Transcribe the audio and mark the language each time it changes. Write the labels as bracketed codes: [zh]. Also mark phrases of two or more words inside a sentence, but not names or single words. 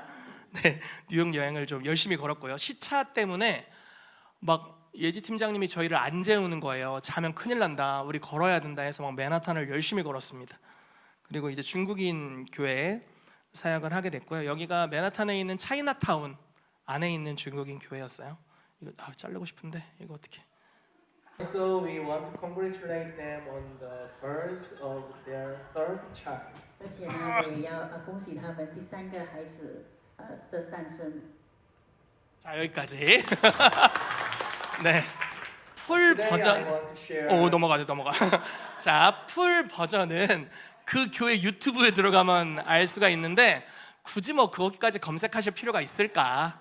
[ko] 네, 뉴욕 여행을 좀 열심히 걸었고요. 시차 때문에 예지 팀장님이 저희를 안 재우는 거예요. 자면 큰일 난다, 우리 걸어야 된다 해서 맨하탄을 열심히 걸었습니다. 그리고 이제 중국인 교회에 사역을 하게 됐고요. 여기가 맨하탄에 있는 차이나타운 안에 있는 중국인 교회였어요. 이거 자르고 싶은데 이거 어떻게? [en] So we want to congratulate them on the birth of their third child. [zh] 而且呢，我也要恭喜他们第三个孩子的诞生。 [ko] 자 여기까지. 네. 풀 버전. 오 넘어가. 자, 풀 버전은 그 교회 유튜브에 들어가면 알 수가 있는데 굳이 뭐 거기까지 검색하실 필요가 있을까?